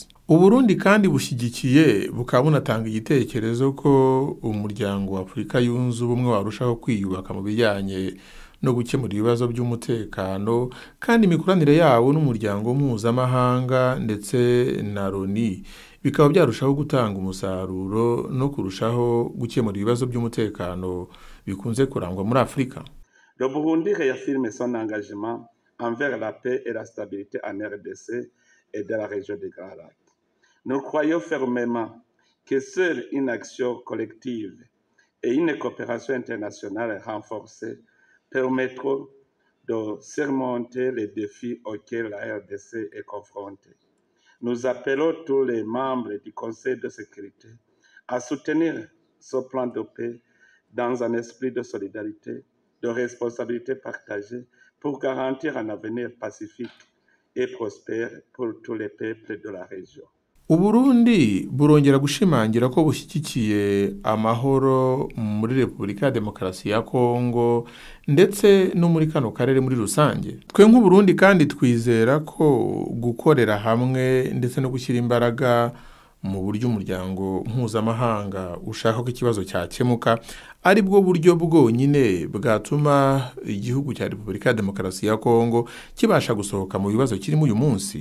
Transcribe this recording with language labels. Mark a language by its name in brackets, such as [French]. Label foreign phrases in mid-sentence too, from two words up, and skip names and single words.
[Kinyarwanda] Uburundi kandi bushyigikiye bukaba bunatanga igitekerezo ko umuryango wa Afurika yunze ubumwe warushaho kwiyubaka mu bijyanye no gukemura ibibazo by'umutekano, kandi imikoranire yawo n'umuryango mpuzamahanga ndetse na Loni bikaba byarushaho gutanga umusaruro no kurushaho gukemura ibibazo by'umutekano bikunze kurangwa muri Afurika. [French] Le Burundi réaffirme son engagement envers la paix et la stabilité en RDC et dans la région des Grands Lacs. Nous croyons fermement que seule une action collective et une coopération internationale renforcée permettront de surmonter les défis auxquels la RDC est confrontée. Nous appelons tous les membres du Conseil de sécurité à soutenir ce plan de paix dans un esprit de solidarité, de responsabilité partagée pour garantir un avenir pacifique et prospère pour tous les peuples de la région. [Kinyarwanda] Uburundi burongera gushimangira ko bushyigikiye amahoro muri Repubulika ya Demokarasi ya Kongo ndetse no muri kano karere muri rusange. Twe nk'Uburundi kandi twizera ko gukorera hamwe ndetse no gushyira imbaraga mu buryo umuryango mpuzamahanga ushaka ko ikibazo cyakemuka ari bwo buryo bwonyine bwatuma igihugu cya Repubulika ya Demokarasi ya Kongo kibasha gusohoka mu bibazo kirimo uyu munsi.